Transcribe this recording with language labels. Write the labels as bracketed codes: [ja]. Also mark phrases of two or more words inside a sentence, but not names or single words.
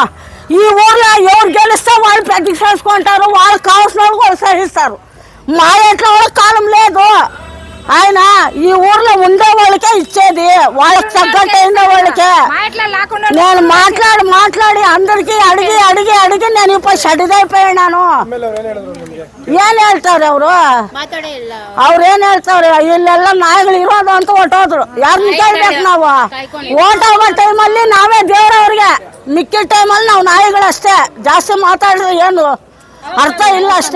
[te] ఈ ఊర్లో ఎవరు గెలిస్తే వాళ్ళు పెద్ద చేసుకుంటారు, వాళ్ళకి కావాల్సిన వాళ్ళు కూడా సహిస్తారు. మా ఇంట్లో వాళ్ళకి కాలం లేదు. ఆయన ఈ ఊర్లో ఉండే వాళ్ళకే ఇచ్చేది, వాళ్ళకి తగ్గట్టు ఉండే వాళ్ళకే. నేను మాట్లాడి అందరికి అడిగి నేను ఇప్పుడు సడిదైపోయినాను. [kn] ಏನ್ ಹೇಳ್ತಾವ್ರೆ ಅವರು ಅವ್ರೇನ್ ಹೇಳ್ತಾವ್ರೆ, ಇಲ್ಲೆಲ್ಲ ನಾಯಿಗಳು ಇರೋದು ಅಂತ ಹೊಟ್ಟೋದ್ರು. ಯಾರನ್ನ ಕೇಳ್ಬೇಕು ನಾವು? ಓಟ್ ಆಗೋ ಟೈಮಲ್ಲಿ ನಾವೇ ದೇವ್ರವ್ರಿಗೆ, ಮಿಕ್ಕಿದ ಟೈಮಲ್ಲಿ ನಾವು ನಾಯಿಗಳಷ್ಟೇ. ಜಾಸ್ತಿ ಮಾತಾಡಿದ್ರೆ ಏನು ಅರ್ಥ ಇಲ್ಲ ಅಷ್ಟೇ.